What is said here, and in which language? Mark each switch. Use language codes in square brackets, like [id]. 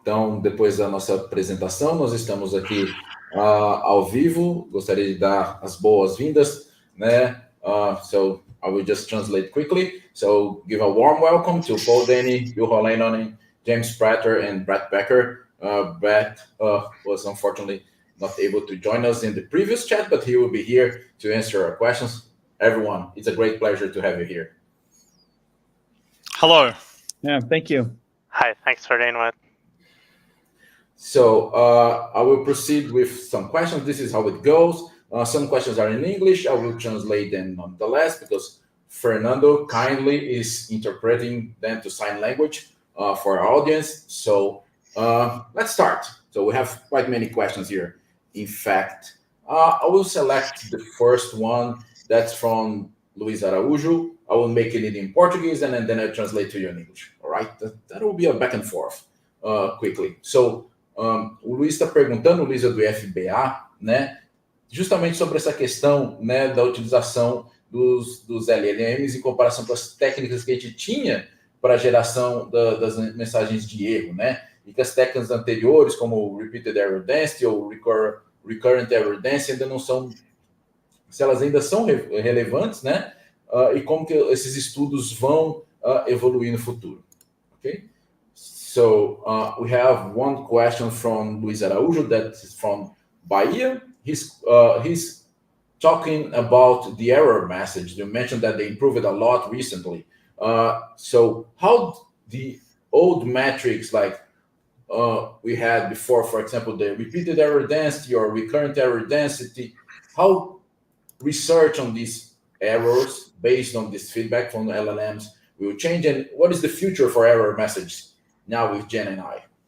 [pt] Então, depois da nossa apresentação, nós estamos aqui ao vivo. Gostaria de dar as boas-vindas, né? [en] So I will just translate quickly. So give a warm welcome to Paul Denny, Juho Leinonen, James Prater, and Brett Becker. Brett was unfortunately not able to join us in the previous chat, but he will be here to answer our questions. Everyone, it's a great pleasure to have you here. Hello. Yeah, thank you. Hi, thanks for the invite. So I will proceed with some questions. This is how it goes. Some questions are in English. I will translate them nonetheless because Fernando kindly is interpreting them to sign language for our audience. So let's start. So we have quite many questions here. In fact, I will select the first one. That's from Luis Araújo. I will make it in Portuguese and then I translate to you in English. All right? That will be a back and forth quickly. [pt] So, o Luis está perguntando, o Luis é do FBA, né? Justamente sobre essa questão, né, da utilização dos LLMs em comparação com as técnicas que a gente tinha para a geração das mensagens de erro, né? E que as técnicas anteriores, como Repeated Error Density ou Recurrent Error Density, ainda não são, se elas ainda são relevantes, né? E como que esses estudos vão evoluir no futuro, ok? [en] So we have one question from Luis Araújo that is from Bahia. He's talking about the error message. You mentioned that they improved it a lot recently. So how the old metrics like we had before, for example, the repeated error density or recurrent error density, how research on these errors based on this feedback from the LLMs will change, and what is the future for error messages now with Gen AI?